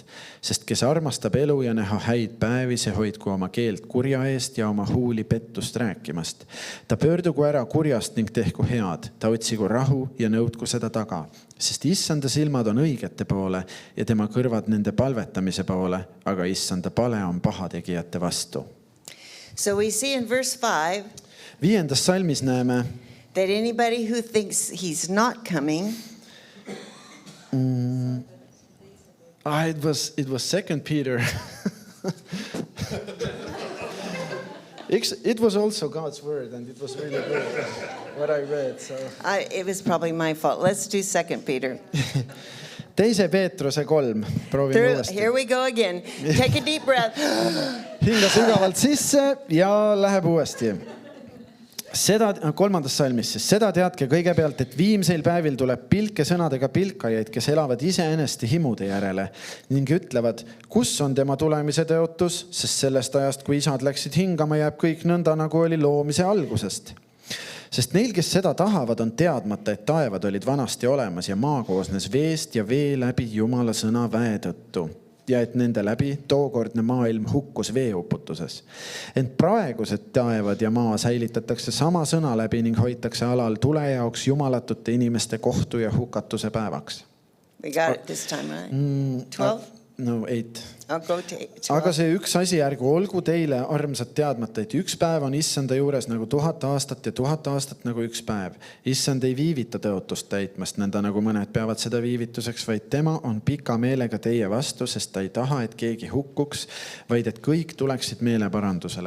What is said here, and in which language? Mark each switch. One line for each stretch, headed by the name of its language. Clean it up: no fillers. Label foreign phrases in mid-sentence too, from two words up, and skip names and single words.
Estonian: Sest kes armastab elu ja näha häid päevi, see hoidku oma keelt kurja eest ja oma huuli pettust rääkimast. Ta pöördugu ära kurjast ning tehku head, ta otsigu rahu ja nõudku seda taga. Sest issanda silmad on õigete poole ja tema kõrvad nende palvetamise poole, aga issanda pale on pahategijate vastu.
English: So we see in verse 5 5.
Estonian: salmis näeme,
English: that anybody who thinks he's not coming it was 2 Peter. It was also God's word and it was really good what I read. So. it was probably my fault. Let's do 2 Peter.
Estonian: 2 Peetruse 3. Proovime uuesti.
English: Here we go again. Take a deep breath.
Estonian: Hinga sügavalt sisse ja läheb uuesti. 3. salmis siis. Seda teadke kõigepealt, et viimseil päevil tuleb pilke sõnadega pilkajaid, kes elavad iseeneste himude järele ning ütlevad, kus on tema tulemise tõotus, sest sellest ajast, kui isad läksid hingama, jääb kõik nõnda, nagu oli loomise algusest. Sest neil, kes seda tahavad, on teadmata, et taevad olid vanasti olemas ja maa koosnes veest ja vee läbi Jumala sõna väe tõttu. Ja et nende läbi tookordne maailm hukkus veeuputuses. Ent praegused taevad ja maa säilitatakse sama sõna läbi ning hoitakse alal tule jaoks jumalatute inimeste kohtu ja hukatuse päevaks.
English: We got it this time, right? 12? No 8. I'll go to 12.
Estonian: Aga see üks asi ärgu olgu teile armsad teadmata, et üks päev on issanda juures nagu 1000 aastat ja 1000 aastat nagu üks päev. Issand ei viivita tõotust täitmast, nõnda nagu mõned peavad seda viivituseks, vaid tema on pika meelega teie vastu, sest ta ei taha, et keegi hukkuks, vaid et kõik tuleksid meeleparandusele.